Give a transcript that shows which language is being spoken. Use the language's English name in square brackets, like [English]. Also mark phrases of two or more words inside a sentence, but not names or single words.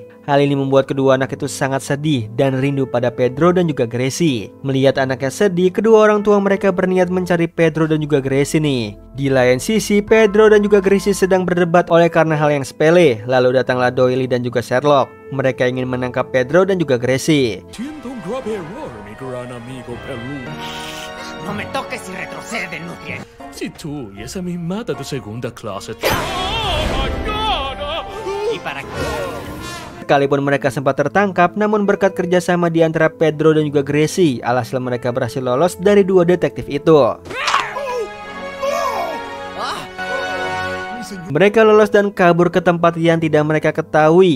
[Indonesian] Hal ini membuat kedua anak itu sangat sedih dan rindu pada Pedro dan juga Gracie. Melihat anaknya sedih, kedua orang tua mereka berniat mencari Pedro dan juga Gracie nih. Di lain sisi, Pedro dan juga Gracie sedang berdebat oleh karena hal yang sepele. Lalu datanglah Doyle dan juga Sherlock. Mereka ingin menangkap Pedro dan juga Gracie. [Spanish] Siento un grave error, mi gran amigo Perú. No me toques y retrocede, Nutria. Si tú y esa mimada de segunda clase... ¿Y para qué? [Indonesian] Sekalipun mereka sempat tertangkap, namun berkat kerjasama di antara Pedro dan juga Gracie, alhasil mereka berhasil lolos dari dua detektif itu. Mereka lolos dan kabur ke tempat yang tidak mereka ketahui.